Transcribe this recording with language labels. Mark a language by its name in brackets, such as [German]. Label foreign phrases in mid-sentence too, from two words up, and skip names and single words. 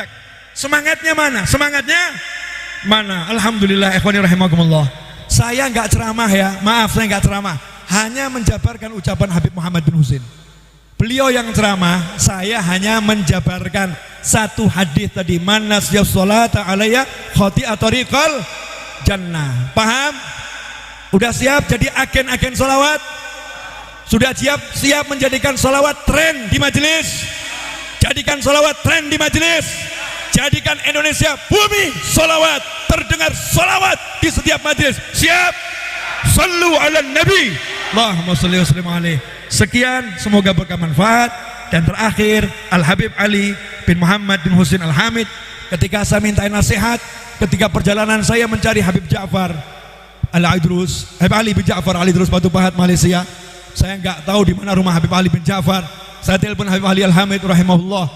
[Indonesian] Semangatnya mana? Semangatnya mana? Alhamdulillah, [Arabic] إخواني رحمكم الله. [Indonesian] Saya nggak ceramah ya, maaf saya nggak ceramah. Hanya menjabarkan ucapan Habib Muhammad bin Husin. Beliau yang ceramah, saya hanya menjabarkan satu hadis tadi. [Arabic] من نسي الصلاة علي خطئ طريق الجنة. [Indonesian] Paham? Udah siap jadi agen-agen sholawat? Sudah siap menjadikan sholawat tren di majelis? Jadikan sholawat tren di majelis. Jadikan Indonesia bumi sholawat, terdengar sholawat di setiap majelis. Siap? [Arabic] صلوا على النبي، اللهم صل وسلم عليه. [Indonesian] Sekian, semoga bermanfaat. Dan terakhir, Al-Habib Ali bin Muhammad bin Husin Al-Hamid, ketika saya minta nasihat ketika perjalanan saya mencari Habib Ja'far Al-Idrus, Habib Ali bin Ja'far Al-Idrus Batu Pahat Malaysia. Saya nggak tahu di mana rumah Habib Ali bin Ja'far. Saya telepon Habib Ali Al-Hamid rahimahullah.